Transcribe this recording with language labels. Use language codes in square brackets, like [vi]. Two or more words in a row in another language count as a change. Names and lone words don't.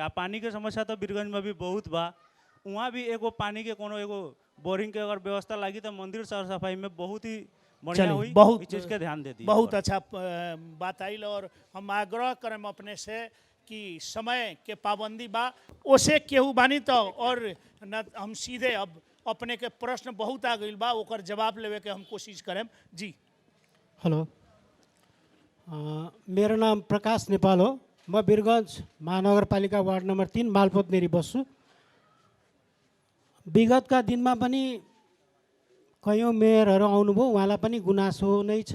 [bho] आ पानी के समस्या तो बीरगंज में भी बहुत बा। वहाँ भी एगो पानी के कोनो एगो बोरिंग के अगर व्यवस्था लगी तो मंदिर साफ सफाई में बहुत ही बढ़िया हुई। बहुत चीज़ के ध्यान देती। बहुत अच्छा बात आइल। और हम आग्रह करम अपने से कि समय के पाबंदी बा ओसे केहू बानी तो और न हम सीधे अब अपने के प्रश्न बहुत आ गई बा ओकर जवाब लेवे के हम कोशिश करें जी। [ne] हेलो, मेरो नाम प्रकाश नेपाल हो। म बीरगंज महानगरपालिका वार्ड नंबर 3 मालपोत नेरी बस्छु। विगतका दिनमा पनि कयौँ मेयरहरू आउनुभयो, उहाँलाई पनि गुनासो नै छ।